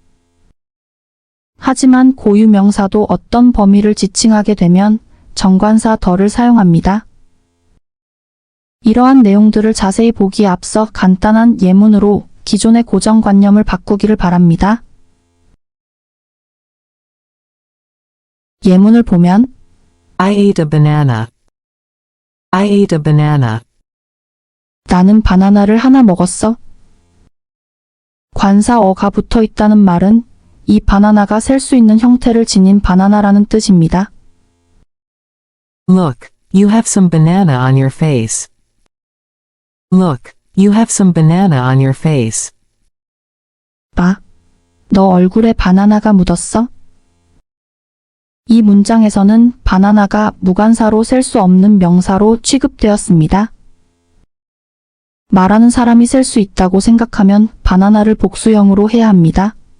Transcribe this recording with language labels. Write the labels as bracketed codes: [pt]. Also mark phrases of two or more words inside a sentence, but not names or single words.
[ko] 하지만 고유명사도 어떤 범위를 지칭하게 되면 정관사 더를 사용합니다. 이러한 내용들을 자세히 보기에 앞서 간단한 예문으로 기존의 고정관념을 바꾸기를 바랍니다. 예문을 보면 [en] I ate a banana. I ate a banana. [ko] 나는 바나나를 하나 먹었어. 관사 어가 붙어 있다는 말은 이 바나나가 셀 수 있는 형태를 지닌 바나나라는 뜻입니다. [en] Look, you have some banana on your face. Look, you have some banana on your face. [ko] 봐, 너 얼굴에 바나나가 묻었어? 이 문장에서는 바나나가 무관사로 셀 수 없는 명사로 취급되었습니다. 말하는 사람이 셀 수 있다고 생각하면 바나나를 복수형으로 해야 합니다.